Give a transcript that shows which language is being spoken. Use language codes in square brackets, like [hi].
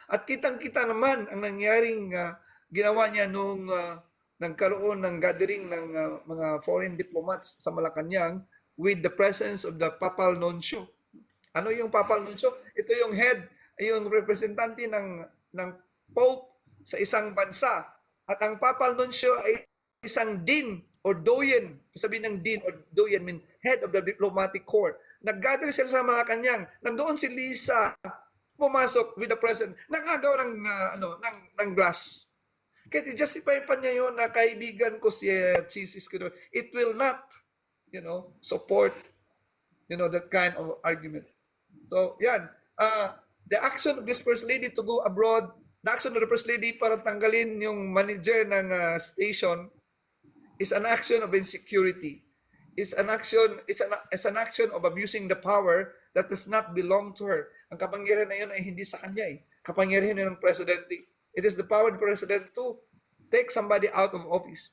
[tl] At kitang-kita naman ang nangyaring ginawa niya nung nagkaroon ng gathering ng mga foreign diplomats sa Malacanang [en] with the presence of the Papal Nuncio. [tl] Ano yung Papal Nuncio? Ito yung head, yung representante ng Pope sa isang bansa. At ang Papal Nuncio ay isang dean or doyen. Sabihin ng [en] dean or doyen mean head of the diplomatic corps. [tl] Nag-gather sila sa Malacanang. Nandoon si Lisa pumasok [en] with the president. [tl] Nangagaw ng glass. Kaya i-justify pa niya yun na kaibigan ko si Chis Escudero. [en] It will not, support, that kind of argument. So, yan. The action of this First Lady to go abroad, the action of the First Lady [tl] para tanggalin yung manager ng station [en] is an action of insecurity. it's an action of abusing the power that does not belong to her. [tl] Ang kapangyarihan na yun ay hindi sa kanya eh. Kapangyarihan yun ng presidente. [en] It is the power of the president to take somebody out of office.